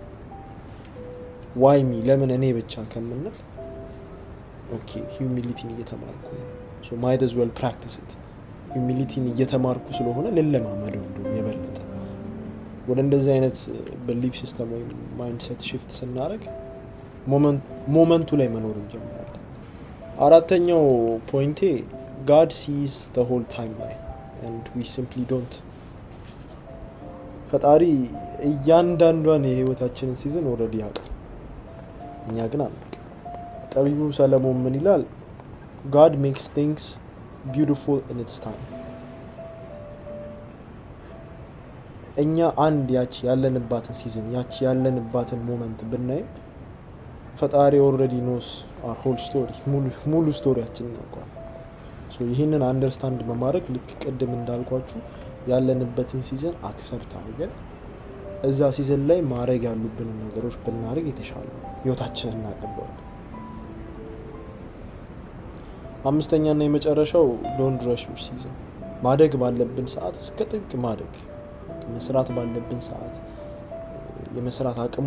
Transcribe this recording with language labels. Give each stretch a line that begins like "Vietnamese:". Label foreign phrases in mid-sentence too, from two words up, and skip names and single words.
Amharic: ዋይሚ ለምን እኔ ብቻ ከምንል ኦኬ ሂዩሚሊቲን እየተማርኩ ነው፣
English: so might as well practice it።
Amharic: ሂዩሚሊቲን እየተማርኩ ስለሆነ ልለማመደው እንደውም የበለጠ ወደ እንደዚህ አይነት
English: belief system
Amharic: ወይም
English: mindset shift
Amharic: ስናደርግ ሞመንቱ ላይ መኖር እንጀምራለን። አራተኛው ፖይንቴ
English: God sees the whole timeline and we simply don't.
Amharic: ፈጣሪ እያንዳንዷን የህይወታችንን ሲዝን ኦልሬዲ ያውቃል፣ እኛ ግን አናውቅም። ጠቢቡ ሰለሞን ምን ይላል?
English: God makes things beautiful in its time.
Amharic: እኛ አንድ ያቺ ያለንባትን ሲዝን ያቺ ያለንባትን ሞመንት ብናይም ፈጣሪ
English: already knows our whole story
Amharic: ሙሉ ስቶሪያችንን ያውቃል። ይህንን አንደርስታንድ በማድረግ ልክ ቅድም እንዳልኳችሁ ያለንበትን ሲዝን አክሰፕት አድርገን እዛ ሲዝን ላይ ማድረግ ያሉብንን ነገሮች ብናደርግ የተሻለ ህይወታችንን እናቀለዋለን። አምስተኛና የመጨረሻው
English: don't rush your season።
Amharic: ማደግ ባለብን ሰዓት እስከ ጥግ ማደግ፣ መስራት ባለብን ሰዓት የመስራት አቅሙ